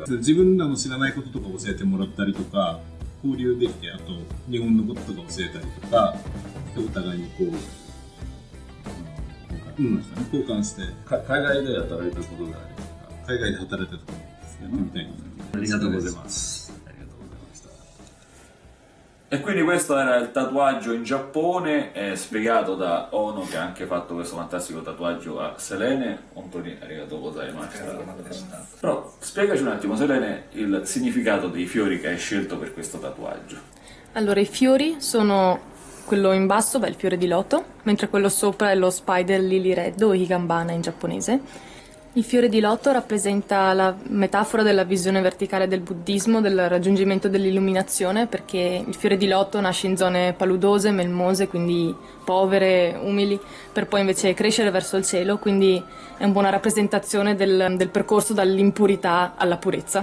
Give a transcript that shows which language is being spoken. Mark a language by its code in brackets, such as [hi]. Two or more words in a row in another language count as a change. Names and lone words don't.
[ja] 自分らの知らないこととか教えてもらったりとか、交流できて、あと日本のこととか教えたりとか、お互いにこう交換して。海外で働いたことがありますか。海外で働いたことですね。みたいな。ありがとうございます。 [it] E quindi questo era il tatuaggio in Giappone, spiegato da Ono, che ha anche fatto questo fantastico tatuaggio a Selene. Ontoni, [ja] ありがとうございました. [it] Però spiegaci un attimo, Selene, il significato dei fiori che hai scelto per questo tatuaggio. Allora, i fiori sono quello in basso, il fiore di loto, mentre quello sopra è lo [en] spider lily red [it] o higambana in giapponese. Il fiore di loto rappresenta la metafora della visione verticale del buddismo, del raggiungimento dell'illuminazione, perché il fiore di loto nasce in zone paludose, melmose, quindi povere, umili, per poi invece crescere verso il cielo, quindi è una buona rappresentazione del percorso dall'impurità alla purezza.